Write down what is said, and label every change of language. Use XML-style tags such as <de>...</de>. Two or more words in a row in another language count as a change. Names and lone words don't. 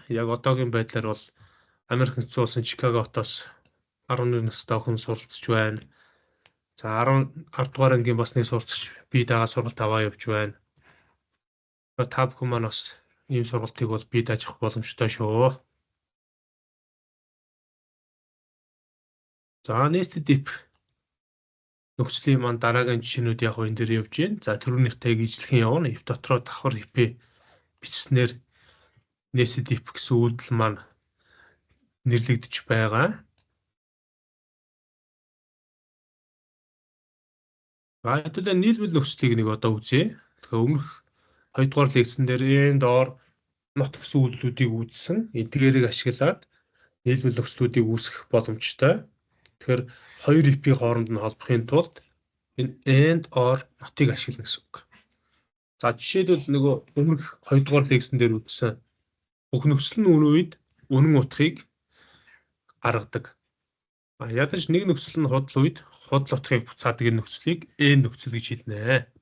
<mn>Яг одоогийн байдлаар бол Америк нэгдсэн улсын Чикаго хотоос 11 настай хүн суралцж байна. За 10 дугаар ангийн бас нэг суралцж бие дагаа сургалт аваа явж байна. Та бүхэн маань бас ийм сургалтыг бол бий дааж авах боломжтой шүү. За</mn> <en>nested if</en> <mn>нөхцөлийн маань дараагийн жишээнүүд яг энэ дээр явж байна. За түрүүнийхтэйг ижлэхэн явна. If дотроо давхар if-ээ бичснээр</mn> <en>nested if</en> <mn>гэсэн үйлдэл маань нэрлэгдэж байгаа. Хэдүүлээ нийлбэл нөхцөлийг нэг одоо үзье. Тэгэхээр өмнөх 2 дугаар лекцэн дээр</mn> <en>and or not</en> <mn>гэсэн үйлдэлүүдийг үзсэн. Эдгээрийг ашиглаад нийлбэл нөхцлүүдийг үүсгэх боломжтой. Тэгэхээр хоёр if-ийн хооронд нь холбохын тулд энэ</mn> <en>and or not-</en> <mn>ыг ашиглана гэсэн үг. За жишээлбэл нөгөө өмнөх 2 дугаар лекцэн дээр үзсэн бүх нөхцөл нь үн үед үнэн утгыг гаргадаг. Ядаж нэг нөхцөл нь худал үед худал утгыг буцаадаг энэ нөхцөлийг end нөхцөл гэж хэлнэ.</mn>